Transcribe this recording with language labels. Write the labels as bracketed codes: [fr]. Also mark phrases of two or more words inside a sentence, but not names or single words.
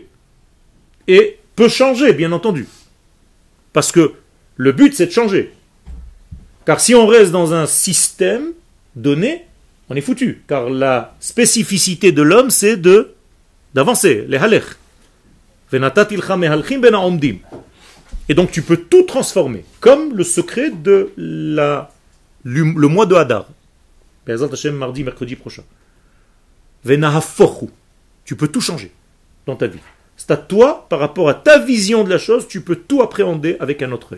[fr] Et peut changer, bien entendu. Parce que le but, c'est de changer. Car si on reste dans un système donné, on est foutu. Car la spécificité de l'homme, c'est d'avancer, les halech. [he] ונתתי לך מהלכים בין העומדים. [fr] Et donc tu peux tout transformer, comme le secret de le mois de Hadar. [he] בעזרת השם, [fr] mardi, mercredi prochain. [he] Venahafochu. [fr] Tu peux tout changer dans ta vie. C'est à toi, par rapport à ta vision de la chose, tu peux tout appréhender avec un autre œil.